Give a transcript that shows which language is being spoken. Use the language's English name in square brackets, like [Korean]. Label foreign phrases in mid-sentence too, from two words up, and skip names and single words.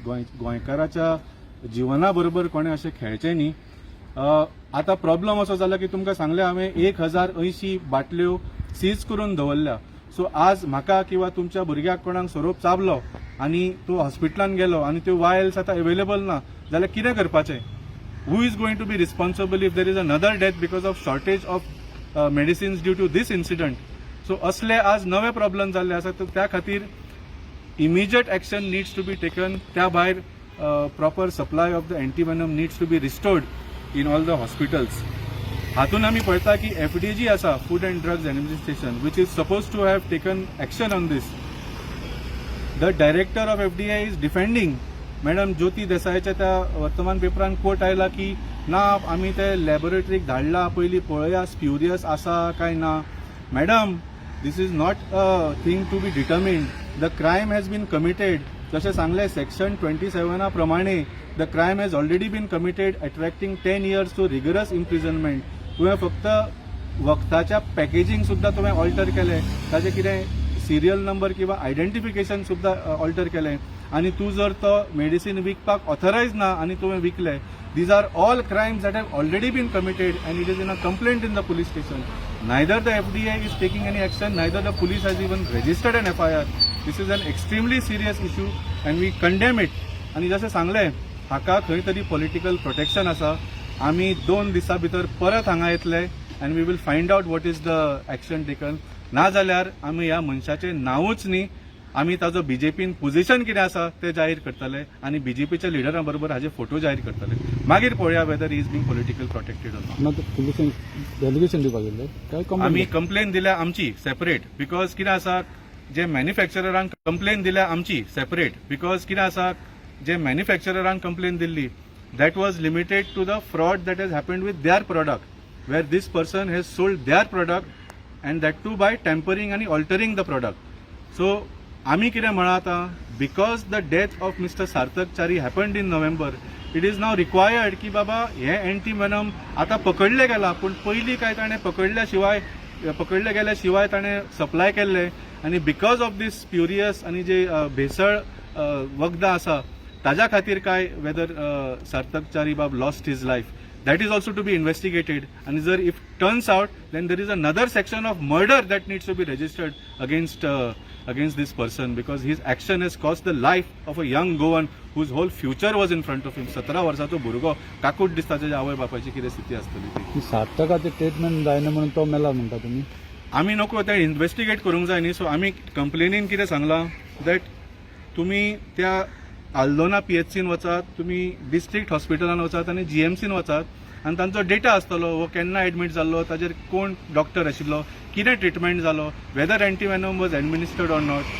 [Konkani] गोंयकाराच्या जिवना बरोबर कोणें अशें खेळचें न्ही. आतां प्रॉब्लम असो जाला की तुमकां सांगलें हांवें 1080 बाटल्यो सीज करून दवरल्या. सो आज म्हाका किंवा तुमच्या भुरग्याक कोणाक सोरोप चाबलो आनी तो हॉस्पिटलान गेलो आनी त्यो वायल्स आतां अवेलेबल ना जाल्यार कितें करपाचें? [English] Who is going to be responsible if there is another death because of shortage of medicines due to this incident. [Konkani] सो असले आज नवे प्रॉब्लेम जाल्ले आसा. तर त्या खातीर [English] immediate action needs to be taken. [Konkani] त्या भायर [English] proper supply of the antivenom needs to be restored in all the hospitals. [Konkani] हातून आमी पळयता की FDG आसा, फूड अँड ड्रग्स एडमिनिस्ट्रेशन, [English] which is suppose to have taken action on this. The director of FDI is defending. [Konkani] मॅडम ज्योती देसायच्या त्या वर्तमान पेपरान कोट आयला की ना आमी ते लॅबोरेटरीक धाडला, पयलीं पळया स्प्युरियस आसा काय ना. मॅडम, [English] This is not a thing to be determined. The crime has been committed. [Konkani] जशें सांगलें [English] सेक्शन 27 प्रमाणे the crime has already been committed, attracting 10 years to rigorous imprisonment. [Konkani] तुवें फक्त वखदाच्या पॅकेजींग सुद्दां तुवें ऑल्टर केलें, ताजें कितें [English] serial number [Konkani] किंवा आयडेंटिफिकेशन सुद्दां ऑल्टर केलें आनी तूं जर तो मेडिसीन विकपाक ऑथरायज ना आनी तुवें विकलें. [English] These are all crimes that have already been committed and it is in a complaint in the police station. Neither the FDI is taking any action, neither the police has even registered an FIR. This is an extremely serious issue and we condemn it. [Konkani] आनी जशें सांगलें, हाका खंय तरी [English] political protection [Konkani] आसा. आमी 2 दिसां भितर परत हांगा येतले [English] and we will find out what is the action taken. [Konkani] ना जाल्यार आमी ह्या मनशाचें नांवूच न्ही, आमी ताजो BJPन पोझिशन कितें आसा तें जाहीर करतले आनी BJPच्या लिडरां बरोबर हाजे फोटो जाहीर करतले. मागीर पळोवया [English] whether he is being political protected or not. [Konkani] डेलिगेशन दिवपाक गेल्ले आमी कंप्लेन दिल्या आमची सेपरेट. बिकॉज कितें आसा, जे मॅन्युफॅक्चररांक कंप्लेन दिल्या आमची सेपरेट. [English] बिकॉज [Konkani] कितें आसा, जे मॅन्युफॅक्चररांक कंप्लेन दिल्ली [English] that was limited to the fraud that has happened with their product, where this person has sold their product and that too by tampering and altering the product. [Konkani] So आमी कितें म्हणा आतां, [English] because the death of Mr. Sarthak Chari happened in November, it is now required [Konkani] की बाबा हे एंटीवेनम आतां पकडले गेला, पूण पयलीं काय ताणें पकडले गेल्या शिवाय ताणें सप्लाय केल्ले आनी [English] because of this spurious [Konkani] आनी जे भेसळ वखदां आसा ताज्या खातीर काय वेदर सार्थक चारी बाब [English] lost his life, that is also to be investigated. And जर if turns out then there is another section of murder that needs to be registered against this person because his action has cost the life of a young Goan whose whole future was in front of him. [Konkani] 17 वर्साचो भुरगो काकूट दिसता ताच्या आवय बापायची कितें स्थिती आसतली ती. सार्थकाचें ट्रीटमेंट जायना म्हणून तो मेला म्हणटा तुमी. आमी नको तें इन्व्हेस्टिगेट करूंक जाय न्ही. सो आमी कंप्लेनीन कितें सांगलां दॅट तुमी त्या आल्दोना PHCन वचात, तुमी [English] district hospital-an [Konkani] वचात आनी GMCन वचात आनी तांचो डेटा आसतलो वो केन्ना एडमीट जाल्लो, ताजेर कोण डॉक्टर आशिल्लो, कितें ट्रिटमेंट जालो, [English] whether antivenom was administered or not.